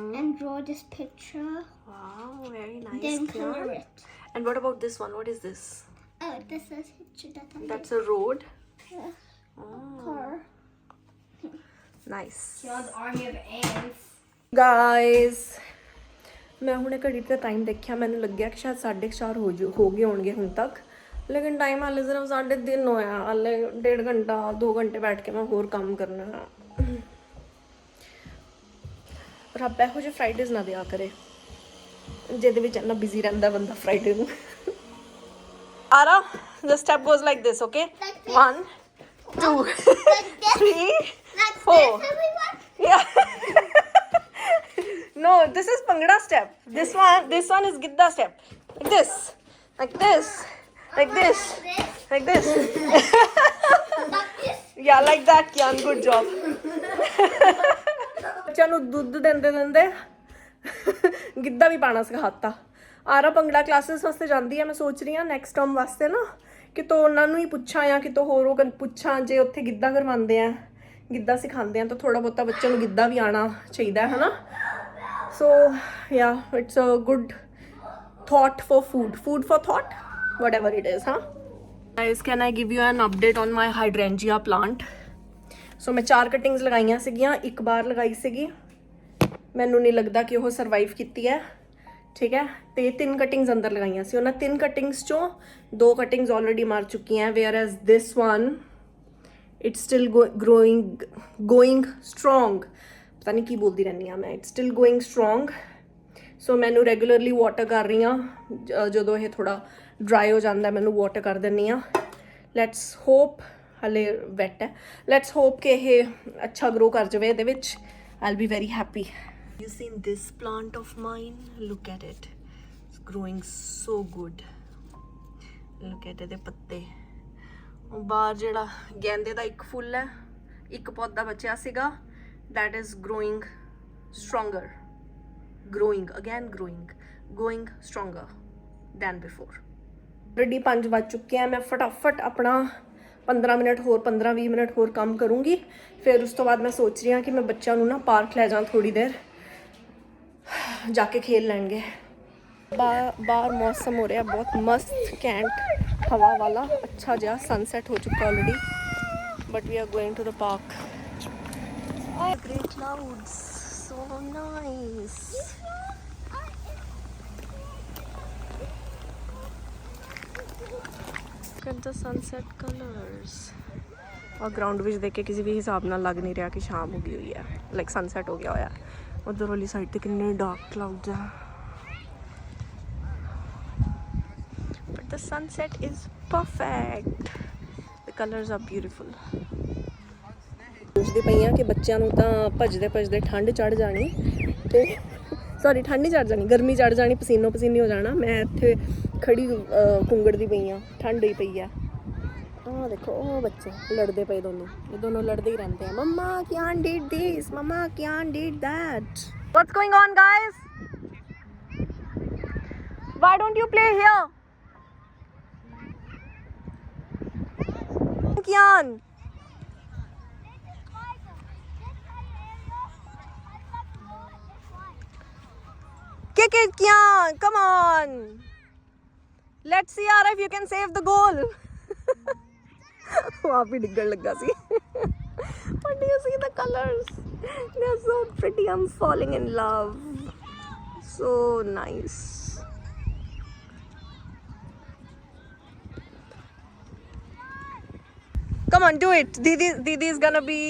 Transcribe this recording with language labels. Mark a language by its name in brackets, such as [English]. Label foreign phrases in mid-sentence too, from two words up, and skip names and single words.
[English] and draw this picture, Wow. Very nice. then Kian. color it. And what about this one? What is this? Oh, this is picture that I'm That's a road. Yeah. Oh. car. Nice. John's army of ants. Guys, [Punjabi] ਮੈਂ ਹੁਣੇ ਘੜੀ ਤੇ ਟਾਈਮ ਦੇਖਿਆ, ਮੈਨੂੰ ਲੱਗਿਆ ਕਿ ਸ਼ਾਇਦ 4:30 ਹੋ ਗਏ ਹੋਣਗੇ ਹੁਣ ਤੱਕ, ਲੇਕਿਨ ਟਾਈਮ ਹਾਲੇ ਸਿਰਫ 3:30 ਹੋਇਆ। ਹਾਲੇ 1.5 ਘੰਟਾ 2 ਘੰਟੇ ਬੈਠ ਕੇ ਮੈਂ ਹੋਰ ਕੰਮ ਕਰਨਾ। ਰੱਬ ਇਹੋ ਜਿਹੇ ਫਰਾਈਡੇਜ਼ ਨਾ ਦਿਆ ਕਰੇ ਜਿਹਦੇ ਵਿੱਚ ਇੰਨਾ ਬਿਜ਼ੀ ਰਹਿੰਦਾ ਬੰਦਾ ਫਰਾਈਡੇ ਨੂੰ। [English] Ara, the step goes like this, okay? Like this. 1, 2, Like this. 3, Like 4. this, everyone. Yeah. No, this is Bhangra step. This one is Gidda step. Like this. Like this. Like this. Like this. Like this. Yeah, like that, Kian. Good job. [Punjabi] ਬੱਚਿਆਂ ਨੂੰ ਦੁੱਧ ਦਿੰਦੇ ਗਿੱਧਾ ਵੀ ਪਾਣਾ ਸਿਖਾਤਾ। ਆਰਾ ਭੰਗੜਾ ਕਲਾਸਿਸ ਵਾਸਤੇ ਜਾਂਦੀ ਹੈ। ਮੈਂ ਸੋਚ ਰਹੀ ਹਾਂ ਨੈਕਸਟ ਟਰਮ ਵਾਸਤੇ ਨਾ ਕਿਤੋਂ ਉਹਨਾਂ ਨੂੰ ਹੀ ਪੁੱਛਾਂ ਜਾਂ ਕਿਤੋਂ ਹੋਰੋਂ ਪੁੱਛਾਂ, ਜੇ ਉੱਥੇ ਗਿੱਧਾ ਕਰਵਾਉਂਦੇ ਆ, ਗਿੱਧਾ ਸਿਖਾਉਂਦੇ ਆ, ਤਾਂ ਥੋੜਾ ਬਹੁਤਾ ਬੱਚਿਆਂ ਨੂੰ ਗਿੱਧਾ ਵੀ ਆਉਣਾ ਚਾਹੀਦਾ ਹੈ ਨਾ। [English] so ya it's a good thought for food for thought, whatever it is, huh? Guys, can I give you an update on my hydrangea plant? [Punjabi] ਸੋ ਮੈਂ 4 ਕਟਿੰਗਸ ਲਗਾਈਆਂ ਸੀਗੀਆਂ, ਇੱਕ ਬਾਰ ਲਗਾਈ ਸੀਗੀ, ਮੈਨੂੰ ਨਹੀਂ ਲੱਗਦਾ ਕਿ ਉਹ ਸਰਵਾਈਵ ਕੀਤੀ ਹੈ, ਠੀਕ ਹੈ। ਤੇ 3 ਕਟਿੰਗਸ ਅੰਦਰ ਲਗਾਈਆਂ ਸੀ, ਉਹਨਾਂ 3 ਕਟਿੰਗਸ ਚੋਂ 2 ਕਟਿੰਗਸ ਆਲਰੇਡੀ ਮਰ ਚੁੱਕੀਆਂ, [English] whereas this one it's still going strong. [Punjabi] ਪਤਾ ਨਹੀਂ ਕੀ ਬੋਲਦੀ ਰਹਿੰਦੀ ਹਾਂ ਮੈਂ, [English] it's still going strong. [Punjabi] ਸੋ ਮੈਨੂੰ [English] regularly water [Punjabi] ਕਰ ਰਹੀ ਹਾਂ, ਜਦੋਂ ਇਹ ਥੋੜਾ ਡਰਾਈ ਹੋ ਜਾਂਦਾ ਮੈਨੂੰ ਵਾਟਰ ਕਰ ਦਿੰਦੀ ਹਾਂ। [English] let's hope, [Punjabi] ਹਲੇ ਵੈਟ ਹੈ, [English] let's hope [Punjabi] ਕਿ ਇਹ ਅੱਛਾ ਗਰੋ ਕਰ ਜਾਵੇ ਇਹਦੇ ਵਿੱਚ। [English] I'll be very happy. You seen this plant of mine? Look at it. It's growing so good. Look at [Punjabi] ਇਹਦੇ ਪੱਤੇ। ਉਹ ਬਾਹਰ ਜਿਹੜਾ ਗੇਂਦੇ ਦਾ ਇੱਕ ਫੁੱਲ ਹੈ, ਇੱਕ ਪੌਦਾ ਬਚਿਆ ਸੀਗਾ, [English] that is growing stronger. Going stronger than before. [Punjabi] Already 5 ਵੱਜ ਚੁੱਕੇ ਆ। ਮੈਂ ਫਟਾਫਟ ਆਪਣਾ 15-20 ਮਿੰਟ ਹੋਰ ਕੰਮ ਕਰੂੰਗੀ, ਫਿਰ ਉਸ ਤੋਂ ਬਾਅਦ ਮੈਂ ਸੋਚ ਰਹੀ ਹਾਂ ਕਿ ਮੈਂ ਬੱਚਿਆਂ ਨੂੰ ਨਾ ਪਾਰਕ ਲੈ ਜਾਵਾਂ, ਥੋੜੀ ਦੇਰ ਜਾ ਕੇ ਖੇਲ ਲੈਣਗੇ। ਬਾਹਰ ਮੌਸਮ ਹੋ ਰਿਹਾ ਬਹੁਤ ਮਸਤ ਕੈਂਟ ਹਵਾ ਵਾਲਾ, ਅੱਛਾ ਜਿਹਾ ਸਨਸੈਟ ਹੋ ਚੁੱਕਾ ਆਲਰੇਡੀ, [English] but we are going to the park. Great clouds, so nice. Look at the sunset colors. [Punjabi] और ग्राउंड ਵਿੱਚ ਦੇਖ ਕੇ ਕਿਸੇ ਵੀ ਹਿਸਾਬ ਨਾਲ ਲੱਗ ਨਹੀਂ ਰਿਹਾ ਕਿ ਸ਼ਾਮ ਹੋ ਗਈ ਹੋਈ ਹੈ, [English] like sunset [Punjabi] ਹੋ ਗਿਆ ਹੋਇਆ। ਉਧਰ ਵਾਲੀ ਸਾਈਡ ਤੇ ਕਿੰਨੇ [English] dark clouds [Punjabi] ਆ। [English] The sunset is perfect. The colors are beautiful. [Punjabi] ਸੋਚਦੀ ਪਈ ਕਿ ਬੱਚਿਆਂ ਨੂੰ ਤਾਂ ਭੱਜਦੇ ਭੱਜਦੇ ਠੰਡ ਚੜ ਜਾਣੀ ਤੇ ਸੌਰੀ ਠੰਡ ਨਹੀਂ ਚੜ ਜਾਣੀ ਗਰਮੀ ਚੜ ਜਾਣੀ ਪਸੀਨੋ ਪਸੀਨੀ ਹੋ ਜਾਣਾ ਮੈਂ ਇੱਥੇ ਖੜੀ ਕੁੰਗੜਦੀ ਪਈ ਆ ਠੰਡ ਹੀ ਪਈ ਆ ਆਹ ਦੇਖੋ ਉਹ ਬੱਚੇ ਲੜਦੇ ਪਏ ਦੋਨੋਂ ਇਹ ਦੋਨੋਂ ਲੜਦੇ ਹੀ ਰਹਿੰਦੇ ਆ [English] Mamma Kian did this Mamma Kian did that What's going on guys? Why don't you play here? Kian Kick it, Kian. Come on. Let's see Ara if you can save the goal. वहाँ पे डिगल लगा सी. But do you see the colors? They are so pretty. I'm falling in love. So nice. Come on, do it. Didi is gonna be.